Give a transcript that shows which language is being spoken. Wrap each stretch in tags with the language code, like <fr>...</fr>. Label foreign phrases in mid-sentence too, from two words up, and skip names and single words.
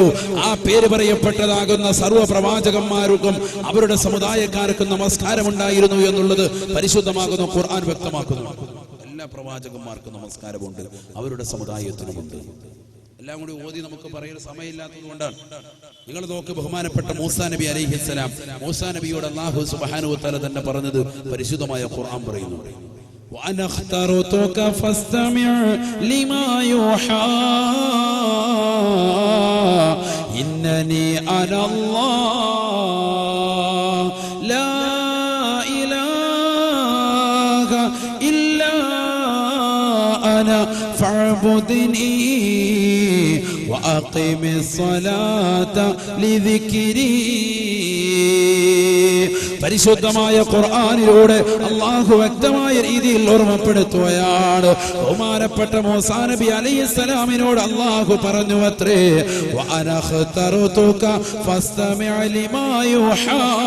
<ml>ആ പേര് പറയപ്പെട്ടതാകുന്ന സർവ്വ പ്രവാചകന്മാർക്കും അവരുടെ സമുദായക്കാർക്കും നമസ്കാരമുണ്ടായിരുന്നു എന്നുള്ളത് പരിശുദ്ധമാകുന്ന ഖുർആൻ വ്യക്തമാക്കുന്നു. എല്ലാ പ്രവാചകന്മാർക്കും നമസ്കാരമുണ്ട്, അവരുടെ സമുദായത്തിനുമുണ്ട്. എല്ലാം കൂടി ഓതി നമുക്ക് പറയുന്ന സമയമില്ലാത്തത് കൊണ്ടാണ്. നിങ്ങൾ നോക്ക്, ബഹുമാനപ്പെട്ട മൂസാ നബി അലൈഹിസ്സലാം, മൂസാ നബിയോട്</ml> <ar>الله سبحانه وتعالى</ar> <ml>തന്നെ പറഞ്ഞത് പരിശുദ്ധമായ ഖുർആൻ പറയുന്നു.</ml> <ar>وأنا اخترتك فاستمع لما يوحى إنني أنا الله لا إله إلا أنا فاعبدني وأقم الصلاة لذكري.</ar> <ml>പരിശുദ്ധമായ ഖുർആനിലൂടെ അല്ലാഹു വ്യക്തമായ രീതിയിൽ ഓർമ്മപ്പെടുത്തുകയാണ്. ബഹുമാനപ്പെട്ട മൂസാ നബി അലൈഹിസ്സലാമിനോട് അല്ലാഹു പറഞ്ഞു അത്രേ,</ml> <ar>وأنا اخترتك فاستمع لما يوحى.</ar>